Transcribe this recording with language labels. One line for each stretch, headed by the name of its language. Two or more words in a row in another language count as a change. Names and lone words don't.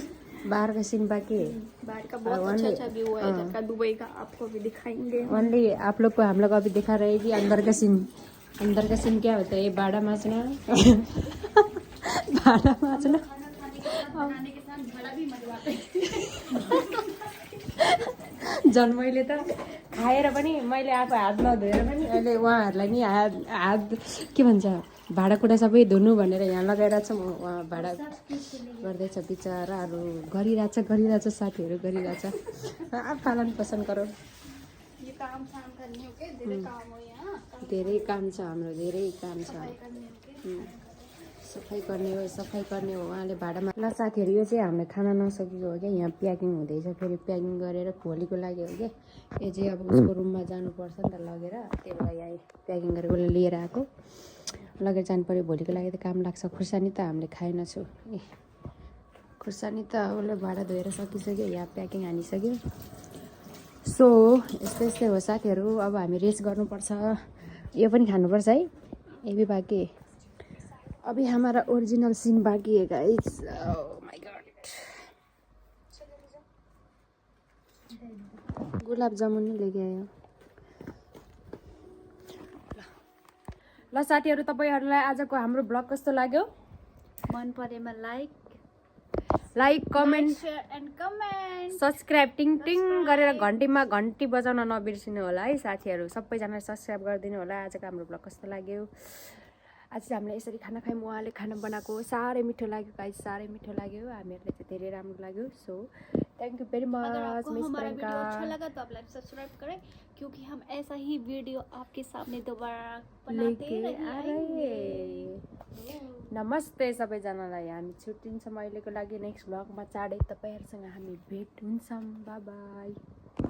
Hindi: बाहर का सीन बाकी है। बाहर का बहुत अच्छा व्यू है इधर का, दुबई का आपको भी दिखाएंगे। ओनली आप लोग को हम लोग अभी दिखा रहे हैं कि अंदर का सीन क्या होता है। भाड़ा माझना बनाने के साथ भाड़ा भी मजवाते
Nepali: झन् मैले त खाएर पनि मैले आफू हात नधोएर पनि अहिले उहाँहरूलाई नि हात के भन्छ भाँडाकुँडा सबै धुनु भनेर यहाँ लगाइरहेको छ। उहाँ भाँडा गर्दैछ बिचराहरू, गरिरहेछ साथीहरू, गरिरहेछ। पालन पोषण गरौँ।
Hindi: ये काम करने हो के
Nepali: धेरै काम छ हाम्रो, धेरै काम छ। सफाई गर्ने हो उहाँले भाँडामा। ल साथीहरू, यो चाहिँ हामीले खाना नसकेको हो क्या। यहाँ प्याकिङ हुँदैछ, फेरि प्याकिङ गरेर भोलिको लागि हो क्या। यो चाहिँ अब उसको रुममा जानुपर्छ नि त लगेर, त्यही भएर यहाँ प्याकिङ गरेर उसले लिएर आएको, लगेर जानु पऱ्यो। भोलिको लागि त काम लाग्छ। खुर्सानी त हामीले खाएनछौँ। खुर्सानी त उसले भाँडा धोएर सकिसक्यो, यहाँ प्याकिङ हानिसक्यो। सो यस्तै हो साथीहरू। अब हामी रेस्ट गर्नुपर्छ। यो पनि खानुपर्छ है,
Hindi: ये भी बाँकी। अभी हमारा
English: original scene
Hindi: बाकी है गाइस।
English: oh my god.
Nepali: गुलाब जामुन नै लेके आयो। ल साथीहरू, तपाईहरुलाई आजको हाम्रो ब्लग कस्तो लाग्यो? मन परेमा
English: like comment share and comment
Nepali: सब्स्क्राइब टिङ गरेर घन्टी बजाउन नबिर्सिनु होला है साथीहरू। सबैजनाले सब्स्क्राइब गरिदिनु होला। आजको हाम्रो ब्लग कस्तो लाग्यो? आज चाहिँ हामीले यसरी खाना खायौँ। उहाँले खाना बनाएको साह्रै मिठो लाग्यो गाइस, साह्रै मिठो लाग्यो। हामीहरूलाई चाहिँ धेरै राम्रो लाग्यो।
English: so thank you very much.
Hindi: अगर आपको हमारा वीडियो अच्छा लगा तो आप लाइक सब्सक्राइब करें, क्योंकि हम ऐसा ही वीडियो आपके सामने दोबारा बनाते रहेंगे।
Nepali: नमस्ते सबैजनालाई। हामी छुट्टिन्छौँ अहिलेको लागि।
English: next blogमा
Nepali: चाँडै तपाईँहरूसँग हामी भेट हुन्छौँ।
English: bye bye.